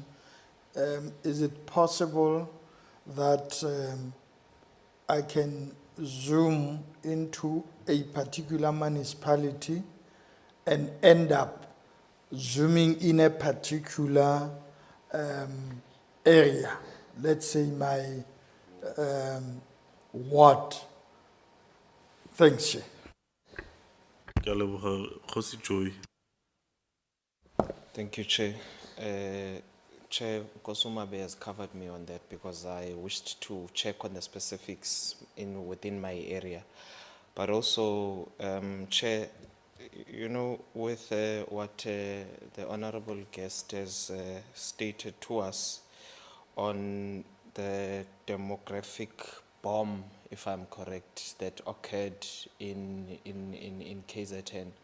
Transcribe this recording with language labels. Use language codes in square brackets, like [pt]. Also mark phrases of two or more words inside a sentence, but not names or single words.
[en] Is it possible that I can zoom into a particular municipality and end up zooming in a particular area? Let's say my ward. Thanks, Chair. [tn] Ke a leboga, Nkosi Joy. [en] Thank you, Chair. Chair Kosumabe has covered me on that because I wished to check on the specifics within my area. But also, Chair, you know, with what the honorable guest has stated to us on the demographic bomb, if I'm correct, that occurred in KZN.